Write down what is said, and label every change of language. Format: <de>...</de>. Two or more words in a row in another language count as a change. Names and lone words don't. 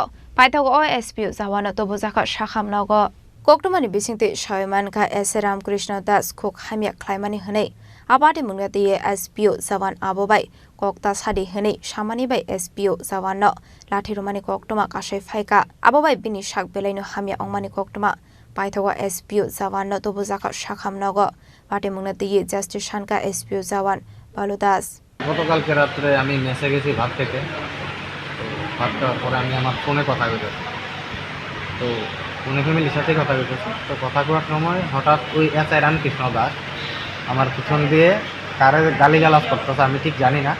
<trp>पाइथागो एसपीओ जवान तबुजाखा साखामनगो कक्टुमानि बिसिंति सयमानखा एस रामकृष्ण दास खुक हामिया ख्लाइमानि हनै आबादे मुंगति एसपीओ जवान आबोबाय कक्ता सादि हनै सामानि बाय एसपीओ जवान न लाठिरुमानि कक्टुमा कासै फाइका आबोबाय बिनि साक बेलाइनो हामिया अंमानि कक्टुमा पाइथागो एसपीओ जवान न तबुजाखा साखामनगो बाटे मुंगति जस्टिस शानका एसपीओ जवान बालु दास</trp> <bn>গতকালকে রাত্রে আমি মেসে গেছি ভাত খেতে। ভাত খাওয়ার পরে আমি আমার ফোনে কথা কইতেছি, তো ফোনে ফ্যামিলির সাথে কথা কইতেছি। তো কথা কওয়ার সময় হঠাৎ ওই এসআই রামকৃষ্ণ দাস আমার পিছন দিয়ে কারে গালিগালাজ করতেছে, আমি ঠিক জানি না।</bn>